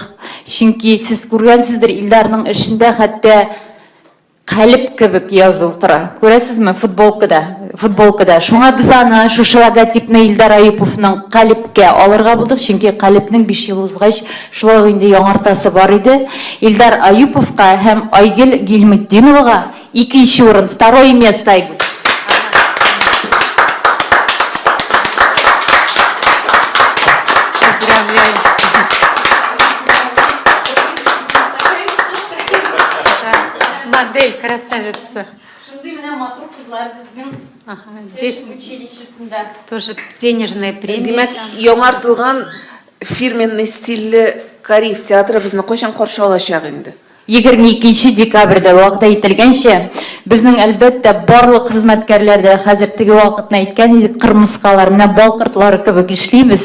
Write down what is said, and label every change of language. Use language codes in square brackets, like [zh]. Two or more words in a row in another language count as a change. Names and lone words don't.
[tt] Чөнки сез күргәнсездер, Илдарның эшендә хәтта калип кебек язу тора. Күрәсезме футболкада. Шуңа без аны шушы логотипны Илдар Аюповның калипкә алырга булдык, чөнки калипның 5 ел узгач шулай инде яңартасы бар иде. Илдар Аюповка һәм Айгөл Гилметдиновага 2нче урын, 2 место. [ru] Поздравляю. Модель красавица. [tt] Шундай менә матур кызлар безнең [ru] Здесь [tt] училищесендә. [ru] тоже денежная премия. [tt] Димәк, яңартылган фирменный стильле Кариев театры безне кайчан каршы алачак инде? 22 декабрьдә вакыт әйтелгәнчә, безнең әлбәттә барлык хезмәткәрләрдә хәзер теге вакытны әйткән идек, кырмыскалар, менә балкыртлары кебек эшлибез.